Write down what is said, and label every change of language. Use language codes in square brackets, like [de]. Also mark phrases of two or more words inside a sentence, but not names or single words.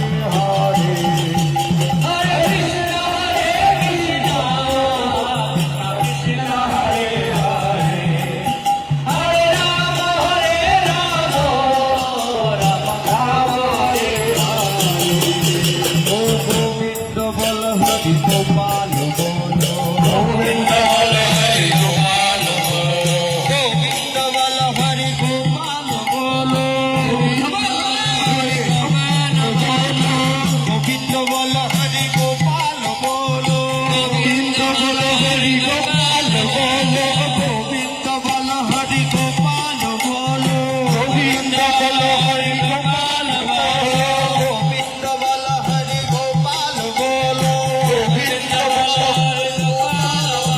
[sa] হরে হরে কৃষ্ণ হরে কৃষ্ণ কৃষ্ণ হরে হরে হরে রাম হরে রাম রাম রাম হরে হরে [bn] ও গোবিন্দ বল হরি গোপাল বলো গোবিন্দ বল হরি গোপাল বলো গোবিন্দ বল হরি গোপাল বলো গোবিন্দ বল হরি গোপাল বলো গোবিন্দ বল হরি গোপাল বলো গোবিন্দ বল হরি গোপাল বলো গোবিন্দ বল হরি গোপাল বলো গোবিন্দ বল হরি গোপাল বলো গোবিন্দ বল হরি গোপাল